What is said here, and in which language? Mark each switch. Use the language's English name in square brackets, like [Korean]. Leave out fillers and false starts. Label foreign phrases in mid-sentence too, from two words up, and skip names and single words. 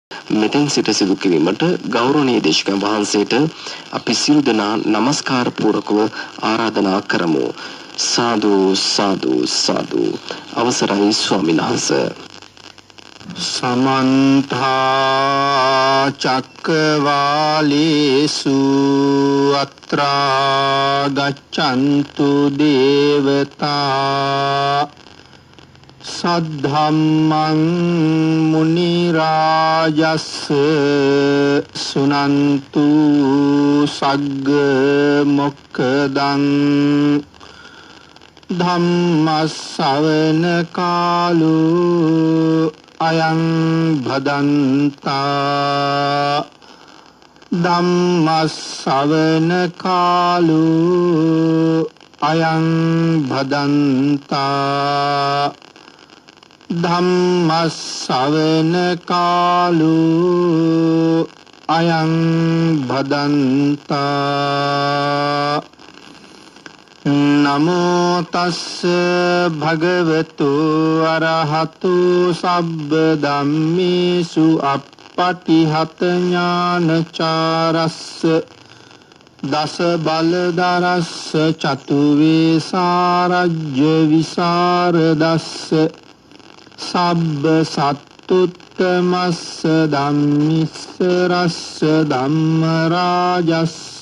[Sinhala] මෙතෙන් සිට සිදු කිරීමට ගෞරවනීය දේශකයන් වහන්සේට අපි සියලු දෙනා নমස්කාර පූර්වකව ආරාධනා කරමු. සාදු සාදු සාදු. අවසරයි ස්වාමීන් වහන්සේ. [Pali] समन्त चक्रवालेषु अत्रा गच्छन्तु देवता सद्धम्मं मुनि राजस् सुनन्तु सग्ग मोक्खदं धम्मස්සවන කාලෝ අයං භදන්තා ධම්මස්සවන කාලෝ අයං භදන්තා ධම්මස්සවන කාලෝ අයං භදන්තා නමෝ තස්ස භගවතු අරහතු සබ්බ ධම්මේසු අප්පටිහත ඥානචාරස්ස දස බලදරස්ස චතු වේසාරජ්‍ය විසරදස්ස සබ්බ සත්තුත්තමස්ස ධම්මිස්ස රස්ස ධම්ම රාජස්ස